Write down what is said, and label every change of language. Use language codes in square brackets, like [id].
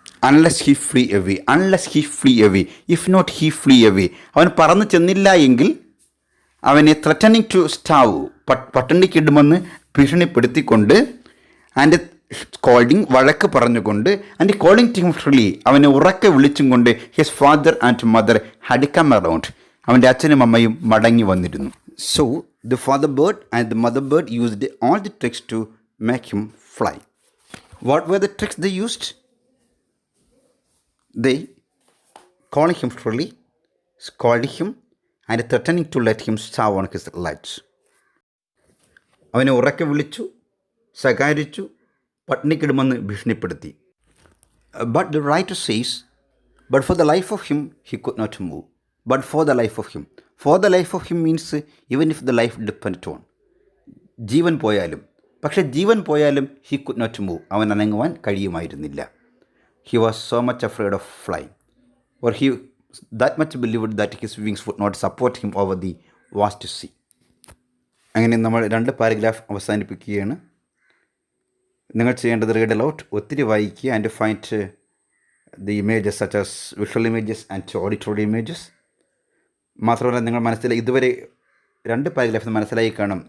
[en] unless he flee away, if not he flee away, [ml] അവൻ പറന്നു ചെന്നില്ല എങ്കിൽ അവനെ [en] threatening to starve, [ml] പട്ടിണിക്കിടുമെന്ന് ഭീഷണിപ്പെടുത്തിക്കൊണ്ട്, [en] and scolding, [ml] വഴക്ക് പറഞ്ഞുകൊണ്ട്, [en] and calling to him shrilly, [ml] അവനെ ഉറക്കെ വിളിച്ചും കൊണ്ട്. [en] his father and mother had come around, [ml] അവൻ്റെ അച്ഛനും അമ്മയും മടങ്ങി വന്നിരുന്നു. [en] So the father bird and the mother bird used all the tricks to make him fly. What were the tricks they used? They calling him shrilly, scolding him, and threatening to let him starve on his lights. [ml] അവനെ ഉറക്കെ വിളിച്ചു, ശകാരിച്ചു, പട്ടിണിക്കിടുമെന്ന് ഭീഷണിപ്പെടുത്തി. [en] But the writer says, but for the life of him he could not move. But for the life of him. For the life of him means even if the life depended on. [ml] ജീവൻ പോയാലും, പക്ഷെ ജീവൻ പോയാലും [en] he could not move, [ml] അവൻ അനങ്ങുവാൻ കഴിയുമായിരുന്നില്ല. [en] He was so much afraid of flying, or he that much believed that his wings would not support him over the vast sea. [ml] അങ്ങനെ നമ്മൾ 2 paragraph അവസാനിപ്പിക്കുകയാണ്. നിങ്ങൾ ചെയ്യേണ്ടത് [en] read aloud, [ml] ഒത്തിരി വായിക്കുക, [en] And find the images such as visual images and auditory images. [ml] മാത്രമല്ല, നിങ്ങൾ ഇതുവരെ 2 പാരഗ്രാഫ് മനസ്സിലായി കാണും.